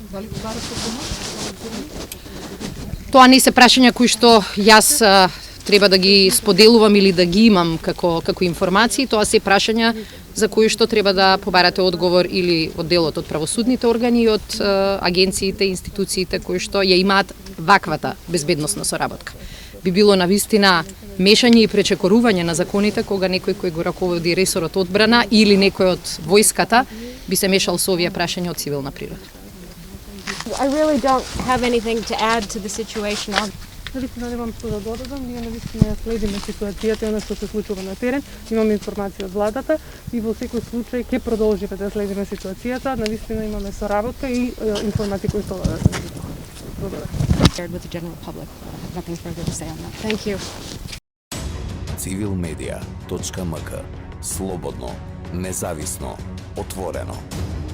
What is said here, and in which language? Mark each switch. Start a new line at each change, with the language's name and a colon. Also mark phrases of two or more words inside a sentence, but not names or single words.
Macedonian: Тоа не се прашања кои што јас треба да ги споделувам или да ги имам како информации, тоа се прашања за кои што треба да побарате одговор или од делот од правосудните органи и од агенциите, институциите кои што ја имаат ваквата безбедносна соработка. Би било навистина мешање и пречекорување на законите кога некој кој го раководи ресорот одбрана или некој од војската би се мешал со овие прашања од цивилна природа.
English: I really don't have anything to add to the situation.
Macedonian: Навистина немам што да додадам, ние навистина ја следиме ситуацијата и она што се случува на терен, имаме информација од владата и во секој случај ќе продолжиме да следиме ситуацијата, навистина имаме соработка и информации кои што
English: With the general public. Nothing further to say on that. Thank you. civilmedia.mk.
Macedonian: Слободно, независно, отворено.